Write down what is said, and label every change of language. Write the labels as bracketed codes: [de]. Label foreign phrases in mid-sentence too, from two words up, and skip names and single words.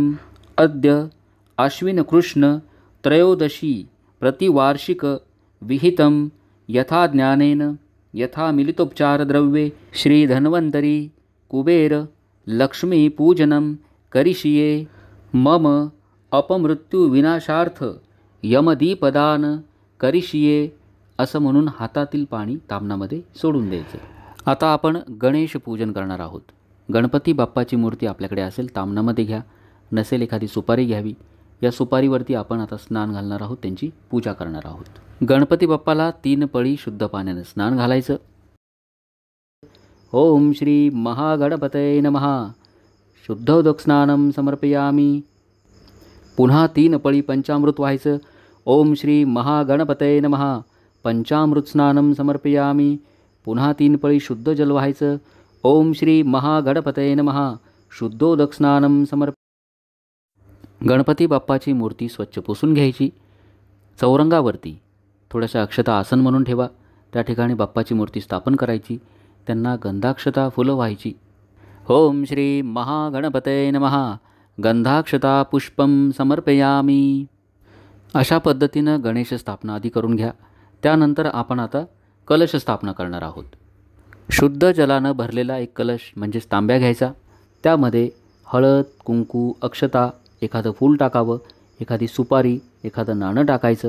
[sa] अद्य आश्विनकृष्ण त्रयोदशी प्रतिवार्षिक विहितं यथा ज्ञानेन यथा मिलितोपचारद्रव्ये श्रीधन्वन्तरी कुबेर लक्ष्मीपूजनं करिष्ये मम अपमृत्युविनाशार्थ यमदीपदान करिष्ये [mr] असं म्हणून हातातील पाणी ताम्हणामध्ये सोडून द्यायचं. आता आपण गणेश पूजन करणार आहोत. गणपती बाप्पाची मूर्ती आपल्याकडे असेल ताम्हणामध्ये घ्या, नसेल एखादी सुपारी घ्यावी. या सुपारीवरती आपण आता स्नान घालणार आहोत, त्यांची पूजा करणार आहोत. गणपती बाप्पाला 3 पळी शुद्ध पाण्यानं स्नान घालायचं. [sa] ओम श्री महागणपतये नमः. शुद्धोदक स्नानं समर्पयामी. [mr] पुन्हा 3 पळी पंचामृत व्हायचं. [sa] ओम श्री महागणपतये नमः. पंचामृत स्नानं समर्पयामी. [mr] पुन्हा 3 पळी शुद्ध जल व्हायचं. [sa] ओम श्री महागणपतये नमः. शुद्धोदक स्नानं [mr] गणपती बाप्पाची मूर्ती स्वच्छ पुसून घ्यायची. चौरंगावरती थोड्याशा अक्षता आसन म्हणून ठेवा. त्या ठिकाणी बाप्पाची मूर्ती स्थापन करायची. त्यांना गंधाक्षता फुलं व्हायची. [sa] ओम श्री महागणपतये नमः. गंधाक्षता पुष्पं समर्पयामी. [mr] अशा पद्धतीनं गणेश स्थापना आधी करून घ्या. त्यानंतर आपण आता कलश स्थापना करणार आहोत. शुद्ध जलानं भरलेला एक कलश म्हणजेच तांब्या घ्यायचा. त्यामध्ये हळद कुंकू अक्षता एखादं फूल टाकावं, एखादी सुपारी एखादं नाणं टाकायचं.